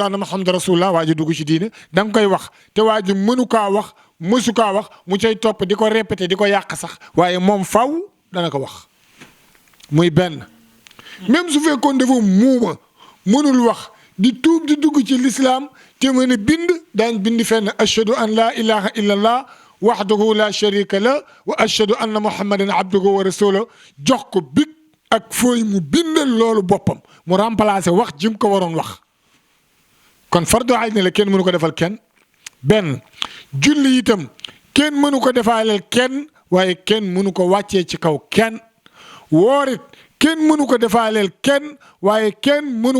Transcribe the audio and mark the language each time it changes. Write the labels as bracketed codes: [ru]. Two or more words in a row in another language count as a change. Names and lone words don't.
[ar] أن محمدا رسول الله [wo] waa ji dugg ci diine da nga koy wax te waa ji mënu kaa wax mësu kaa wax mu cay topp di ko répété di ko yàq sax waaye moom faw dana ko wax muy benn même su fekkoon dafa muuma mënul wax di tuub di dugg ci l'islam te mën a bind daañ bind fenn [ar] أشهد أن لا إله إلا الله وحده لا شريك له وأشهد أن محمدا عبده ورسوله [wo] jox ko big ak fooy mu bindal loolu boppam mu remplacer wax jim ko waroon wax kon fardu ayni la kenn mënu ko defal kenn benn julli itam kenn mënu ko defaaleel kenn waaye kenn mënu ko wàccee ci kaw kenn woorit kenn mënu ko defaaleel kenn waaye kenn mënu